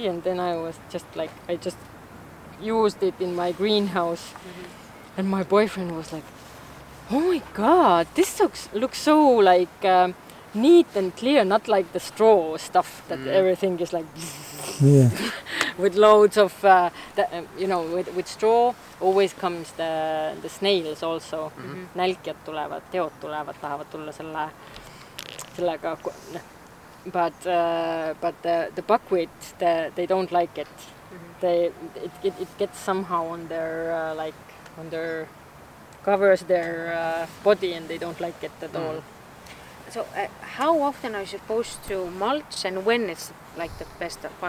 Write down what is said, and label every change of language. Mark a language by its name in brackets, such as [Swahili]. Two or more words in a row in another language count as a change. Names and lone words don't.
[English] And then I was just like, I just used it in my greenhouse, and my boyfriend was like, oh my god, this looks so like neat and clear, not like the straw stuff that everything is like Yeah. with loads of you know, with straw always comes the snails also. [Estonian] Nälkjad tulevad, teod tulevad, tahavad tulla sellega, [English] but the buckwheat, they don't like it. It gets somehow on their like on their covers their body, and they don't like it at all. So how often are you supposed to mulch, and when it's like the best part?